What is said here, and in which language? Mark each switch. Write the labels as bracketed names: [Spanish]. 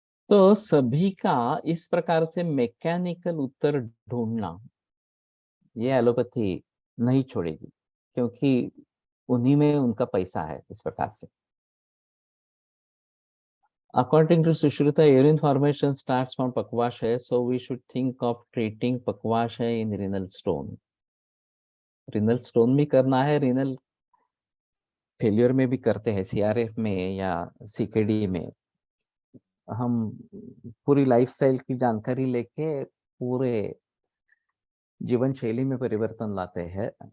[Hindi] तो सभी का इस प्रकार से मैकेनिकल उत्तर ढूंढना, ये एलोपैथी नहीं छोड़ेगी, क्योंकि उन्हीं में उनका पैसा है इस प्रकार से। [English] According to Sushruta, urine formation starts from Pakvasha, so we should think of treating Pakvasha in renal stone. [Hindi] Renal stone भी करना है, रिनल फेलियर में भी करते हैं, सीआरएफ में या सीकेडी में। हम पूरी लाइफस्टाइल की जानकारी लेके पूरे जीवन शैली में परिवर्तन लाते हैं।